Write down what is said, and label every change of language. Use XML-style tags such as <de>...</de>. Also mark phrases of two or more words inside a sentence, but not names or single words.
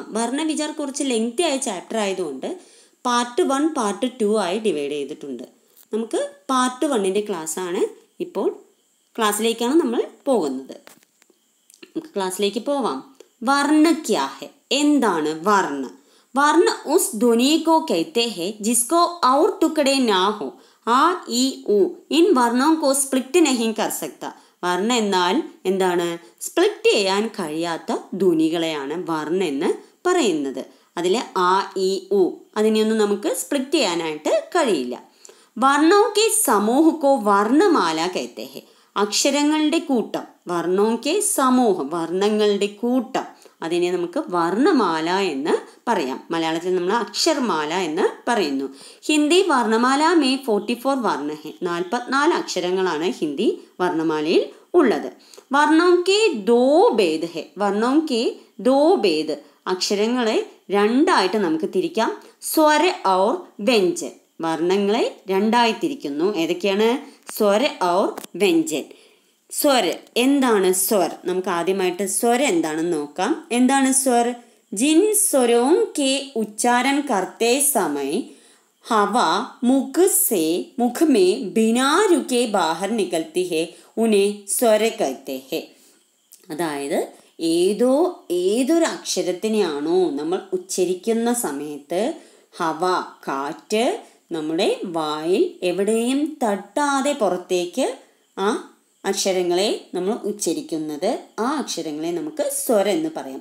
<ml>വർണ്ണവിചാർ കുറച്ച് ലെങ്തി ആയ ചാപ്റ്റർ ആയതുകൊണ്ട് പാർട്ട് 1 പാർട്ട് 2 ആയി ഡിവൈഡ് ചെയ്തിട്ടുണ്ട്. നമുക്ക് പാർട്ട് 1ൻ്റെ ക്ലാസ്സാണ് ഇപ്പോൾ. ക്ലാസ്സിലേക്കാണ് നമ്മൾ പോകുന്നത്. നമുക്ക് ക്ലാസ്സിലേക്ക് പോവാം.</ml> <hi>वर्ण क्या है,</hi> <ml>എന്താണ് വർണ്ണ?</ml> <hi>वर्ण उस ध्वनि को कहते हैं जिसको और टुकड़े ना हो. आ ई उ इन वर्णों को स्प्लिट नहीं कर सकता.</hi> <ml>വർണ്ണ എന്നാൽ എന്താണ്? സ്പ്ലിറ്റ് ചെയ്യാൻ കഴിയാത്ത ധ്വനികളെയാണ് വർണ്ണ എന്ന് പറയുന്നത്. അതിലെ ആ ഇ ഉ അതിനെയൊന്നും നമുക്ക് സ്പ്ലിറ്റ് ചെയ്യാനായിട്ട് കഴിയില്ല.</ml> <hi>वर्णों के समूह को वर्णमाला कहते हैं.</hi> <ml>അക്ഷരങ്ങളുടെ കൂട്ടം,</ml> <hi>वर्णों के</hi> <ml>സമൂഹം, വർണ്ണങ്ങളുടെ കൂട്ടം, അതിനെ നമുക്ക് വർണ്ണമാല എന്ന് പറയാം. മലയാളത്തിൽ നമ്മൾ അക്ഷരമാല എന്ന് പറയുന്നു.</ml> <hi>हिंदी वर्णमाला में 44 वर्ण है,</hi> <ml>44 അക്ഷരങ്ങളാണ് ഹിന്ദി വർണ്ണമാലയിൽ ഉള്ളത്.</ml> <hi>वर्णों के दो भेद हैं, वर्णों के दो भेद,</hi> <ml>അക്ഷരങ്ങളെ രണ്ടായിട്ട് നമുക്ക് തിരിക്കാം.</ml> <hi>स्वर और व्यंजन,</hi> <ml>വർണ്ണങ്ങളെ രണ്ടായി തിരിക്കുന്നു. ഏതൊക്കെയാണ്?</ml> <hi>स्वर और व्यंजन.</hi> <ml>സ്വർ എന്താണ്? സ്വർ നമുക്ക് ആദ്യമായിട്ട് സ്വർ എന്താണെന്ന് നോക്കാം. എന്താണ് സ്വർ?</ml> <hi>जिन स्वरों के उच्चारण करते समय हवा मुख में बिना रुके बाहर निकलती है उन्हें स्वर कहते हैं.</hi> <ml>അതായത് ഏതൊരു അക്ഷരത്തിനെയാണോ നമ്മൾ ഉച്ചരിക്കുന്ന സമയത്ത് ഹവ, കാറ്റ്, നമ്മുടെ വായിൽ എവിടെയും തട്ടാതെ പുറത്തേക്ക് ആ അക്ഷരങ്ങളെ നമ്മൾ ഉച്ചരിക്കുന്നത്, ആ അക്ഷരങ്ങളെ നമുക്ക് സ്വര എന്ന് പറയാം.</ml>